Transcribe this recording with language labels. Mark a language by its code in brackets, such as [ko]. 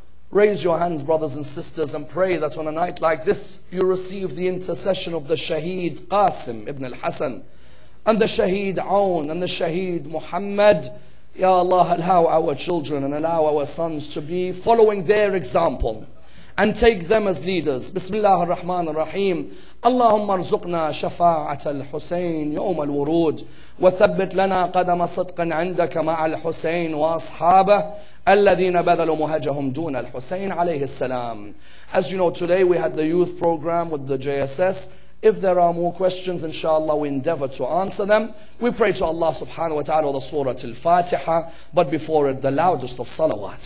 [en] Raise your hands, brothers and sisters, and pray that on a night like this you receive the intercession of the Shaheed Qasim ibn al-Hasan and the Shaheed Awn and the Shaheed Muhammad. Ya Allah, allow our children and allow our sons to be following their example and take them as leaders. Bismillah ar-Rahman ar-Rahim. [ar] اللهم ارزقنا شفاعة الحسين يوم الورود وثبت لنا قدم صدق عندك مع الحسين وأصحابه الذين بذلوا مهجهم دون الحسين عليه السلام. [en] As you know, today we had the youth program with the JSS. If there are more questions, inshallah, we endeavor to answer them. We pray to Allah subhanahu wa ta'ala with the Surah Al-Fatiha, but before it, the loudest of salawat.